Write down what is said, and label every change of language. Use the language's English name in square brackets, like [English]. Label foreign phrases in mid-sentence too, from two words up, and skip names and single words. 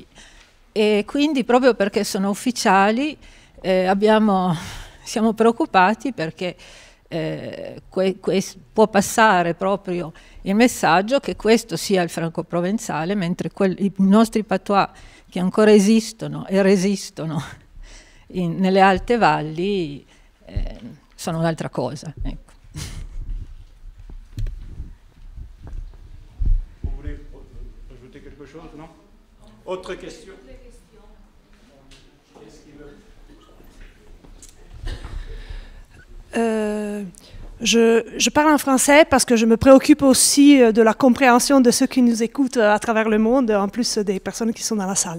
[Italian] E quindi proprio perché sono ufficiali siamo preoccupati perché può passare proprio il messaggio che questo sia il franco-provenzale, mentre i nostri patois che ancora esistono e resistono nelle alte valli sono un'altra cosa. Ecco. [French] Vous voulez ajouter quelque chose, non? Autre question? Je parle en français parce que je me préoccupe aussi de la compréhension de ceux qui nous écoutent à travers le monde, en plus des personnes qui sont dans la salle.